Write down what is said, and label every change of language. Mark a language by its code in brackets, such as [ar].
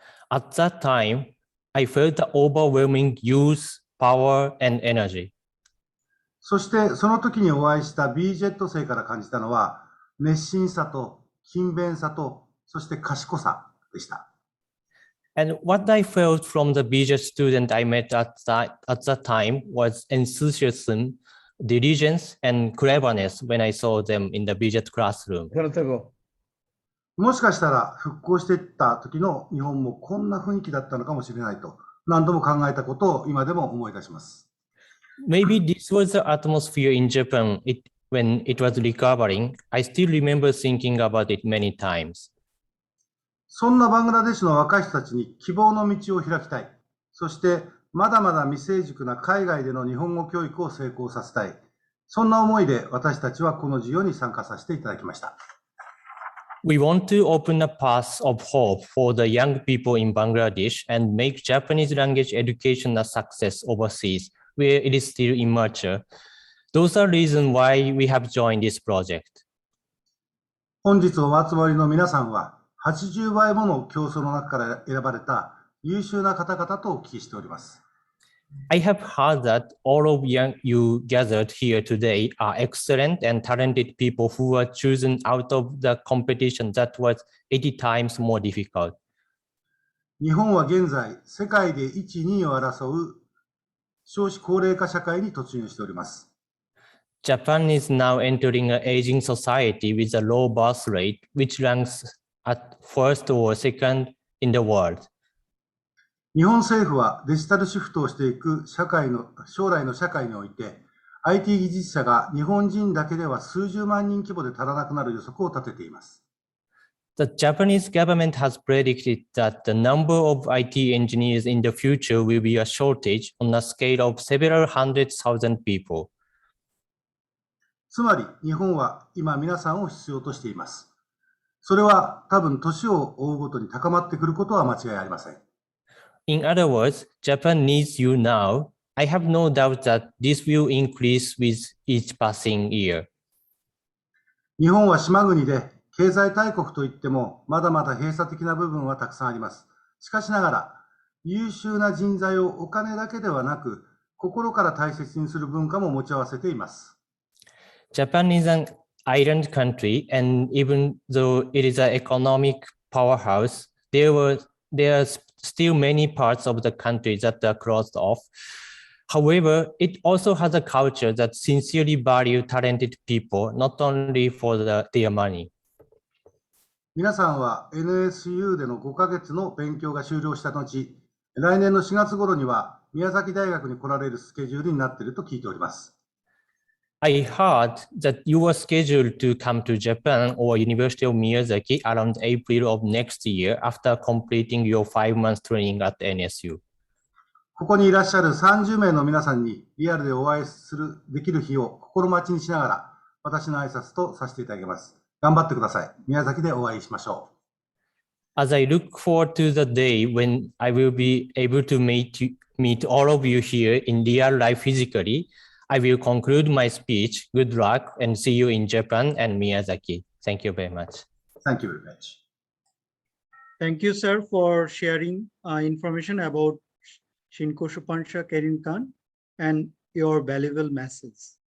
[en] At that time, I felt the overwhelming youth, power, and energy. [ja] そしてその時にお会いした B-JET 生から感じたのは、熱心さと勤勉さと、そして賢さでした。 [en] And what I felt from the B-JET student I met at that time was enthusiasm, diligence, and cleverness when I saw them in the B-JET classroom. [ja] もしかしたら復興していった時の日本もこんな雰囲気だったのかもしれないと何度も考えたことを今でも思い出します。 [en] Maybe this was the atmosphere in Japan when it was recovering. I still remember thinking about it many times. [ja] そんなバングラデシュの若い人たちに希望の道を開きたい。そしてまだまだ未成熟な海外での日本語教育を成功させたい。そんな思いで私たちはこの授業に参加させていただきました。 [en] We want to open a path of hope for the young people in Bangladesh and make Japanese language education a success overseas, where it is still immature. Those are reasons why we have joined this project. [ja] 本日お集まりの皆さんは、80倍もの競争の中から選ばれた優秀な方々とお聞きしております。 [en] I have heard that all of you gathered here today are excellent and talented people who were chosen out of the competition that was 80 times more difficult. [ja] 日本は現在、世界で1、2位を争う少子高齢化社会に突入しております。 [en] Japan is now entering an aging society with a low birth rate, which ranks at first or second in the world. [ja] 日本政府はデジタルシフトをしていく将来の社会において、IT 技術者が日本人だけでは数十万人規模で足らなくなる予測を立てています。 [en] The Japanese government has predicted that the number of IT engineers in the future will be a shortage on a scale of several hundred thousand people. [ja] つまり日本は今皆さんを必要としています。それは多分年を追うごとに高まってくることは間違いありません。 [en] In other words, Japan needs you now. I have no doubt that this will increase with each passing year. [ja] 日本は島国で経済大国といってもまだまだ閉鎖的な部分はたくさんあります。しかしながら優秀な人材をお金だけではなく心から大切にする文化も持ち合わせています。 [en] Japan is an island country, and even though it is an economic powerhouse, there are still many parts of the country that are closed off. However, it also has a culture that sincerely values talented people, not only for their money. [ja] 皆さんは NSU での5ヶ月の勉強が終了した後、来年の4月頃には宮崎大学に来られるスケジュールになっていると聞いております。 [en] I heard that you were scheduled to come to Japan or University of Miyazaki around April of next year after completing your 5 months training at NSU. [ja] ここにいらっしゃる30名の皆さんにリアルでお会いできる日を心待ちにしながら私の挨拶とさせていただきます。頑張ってください。宮崎でお会いしましょう。 [en] As I look forward to the day when I will be able to meet all of you here in real life physically, I will conclude my speech. Good luck and see you in Japan and Miyazaki. Thank you very much. Thank you very much. Thank you, sir, for sharing information about Shinkoshuppansha Keirinkan and your valuable message.